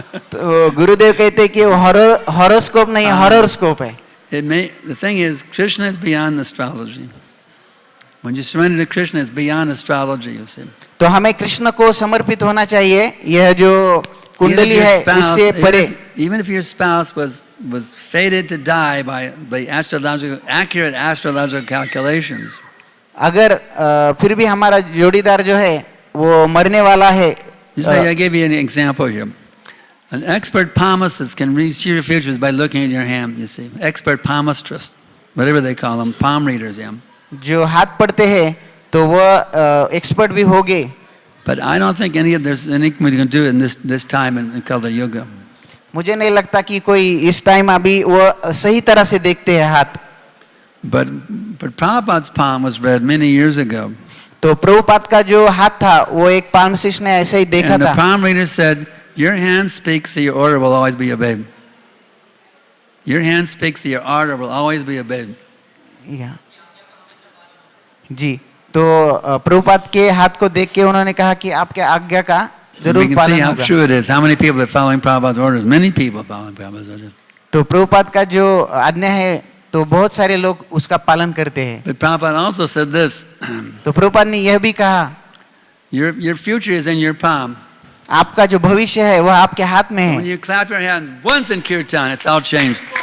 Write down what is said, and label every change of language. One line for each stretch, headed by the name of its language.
Hindi: तो गुरुदेव कहते हैं कि वो horoscope नहीं, horoscope है.
English: The thing is, Krishna is beyond astrology. When you surrender to Krishna, it's beyond astrology, you see.
Hindi: तो हमें कृष्ण को समर्पित होना चाहिए. यह जो कुंडली है उससे परे.
English: Even if your spouse was fated to die by accurate astrological calculations.
Hindi: अगर फिर भी हमारा जोड़ीदार जो है वो मरने वाला है.
English: I gave you an example here. An expert palmist can read your futures by looking at your hand, you see. Expert palmistrist, whatever they call them, palm readers, yeah.
Hindi: जो हाथ पढ़ते हैं तो वो एक्सपर्ट भी होंगे.
English: But I don't think there's anybody can do it in this time in Kali Yuga.
Hindi: मुझे नहीं लगता कि कोई इस टाइम अभी वो सही तरह से देखते हैं हाथ.
English: But Prabhupada's palm was read many years ago.
Hindi: तो प्रभुपाद का जो हाथ था वो एक palmist ने ऐसे ही देखा
English: And the
Hindi: था.
English: palm reader said, your hand speaks that your order will always be obeyed. Your hand speaks that your order will always be obeyed. Yeah. जी.
Hindi: तो प्रभुपाद के हाथ को देख के उन्होंने कहा कि आपके आज्ञा का जरूर
English: We can see
Hindi: पालन
English: how
Hindi: होगा.
English: true it is. How many people are following Prabhupada's orders? Many people are following Prabhupada's orders.
Hindi: तो प्रभुपाद का जो आज्ञा है तो बहुत सारे लोग उसका पालन करते हैं.
English: But Prabhupada also said this.
Hindi: तो प्रभुपाद ने यह भी कहा,
English: Your future is in your palm.
Hindi: आपका जो भविष्य है वह आपके हाथ में
English: When
Hindi: है.
English: you clap your hands once in kirtan, it's all changed.